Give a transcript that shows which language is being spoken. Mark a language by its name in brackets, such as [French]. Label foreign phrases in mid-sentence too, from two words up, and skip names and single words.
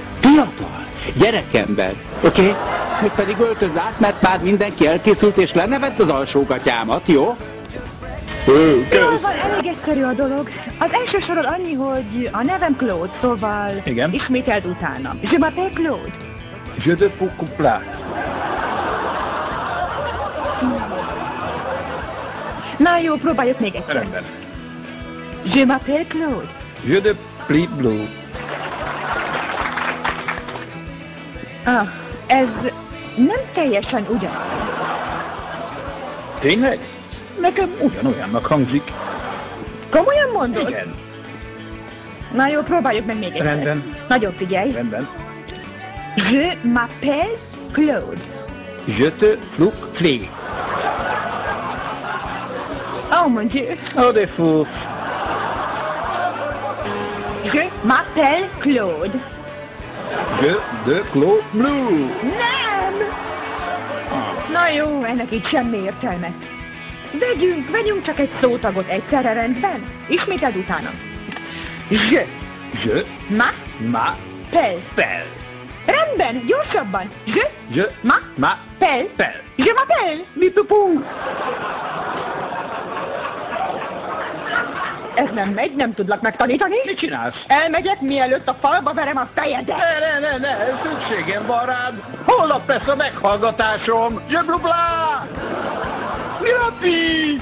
[Hungarian] Fiatal, gyerekember, oké? Még pedig öltöz át, mert már mindenki elkészült és lenevett az alsógatyámat, jó? Jól van, elég egyszerű a dolog. Az első soron annyi, hogy a nevem Claude, szóval Igen. ismételd utánam. [French] Je m'appelle Claude. Je te coupe. [Hungarian] Na jó, próbáljuk még egyszer. Rendben. [French] Je m'appelle Claude. Je te pli blue. [Hungarian] Ah, ez nem teljesen ugyanaz. Tényleg? Nekem ugyanolyannak hangzik. Komolyan mondod? Igen. Na jó, próbáljuk meg még egyszer. Rendben. Nagyon figyelj. Rendben. [French] Je m'appelle Claude. Je te pli. Oh mon Dieu. Oh, de fou. Je m'appelle Claude. Je de Claude Blue. [Hungarian] Nem! Na jó, ennek így semmi értelme. Vegyünk csak egy szótagot egyszerre, rendben? Ismételd utána. [French] Je Je m'appelle. pel. [Hungarian] Rendben, gyorsabban. [French] Je m'appelle. Pel. Je m'appelle. Bipupú. [Hungarian] Ez nem megy, nem tudlak megtanítani. Mit csinálsz? Elmegyek, mielőtt a falba verem a fejedet. Ne, szükségem van rád. Holnap lesz a meghallgatásom. Je blubla. Grapi.